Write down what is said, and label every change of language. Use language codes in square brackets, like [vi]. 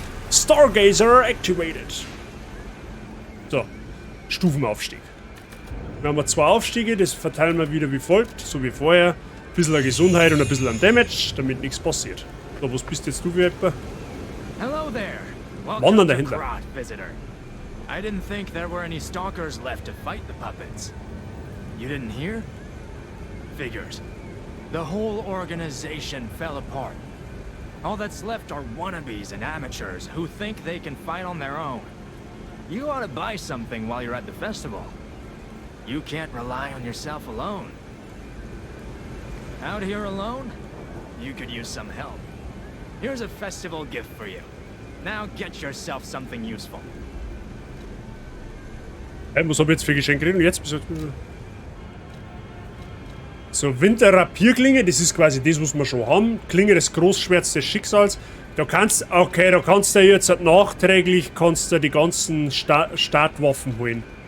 [en] Stargazer activated. [de] So, Stufenaufstieg. Wir haben 2 Aufstiege, das verteilen wir wieder wie folgt, so wie vorher. Ein bisschen an Gesundheit und ein bisschen an Damage, damit nichts passiert. So, was bist jetzt du für etwa? [en] Hello there. [de] Wandern dahinter. [en] I didn't think there were any stalkers left to fight the puppets. You didn't hear? Figures. The whole organization fell apart. All that's left are wannabes and amateurs who think they can fight on their own. You ought to buy something while you're at the festival. You can't rely on yourself alone. Out here alone? You could use some help. Here's a festival gift for you. Now get yourself something useful. [de] Hey, was hab ich jetzt für Geschenke gekriegt? Und jetzt bist du... So, Winterrapierklinge, das ist quasi das, was wir schon haben. Klinge des Großschwerts des Schicksals. Da kannst, okay, da kannst du jetzt nachträglich die ganzen Startwaffen holen.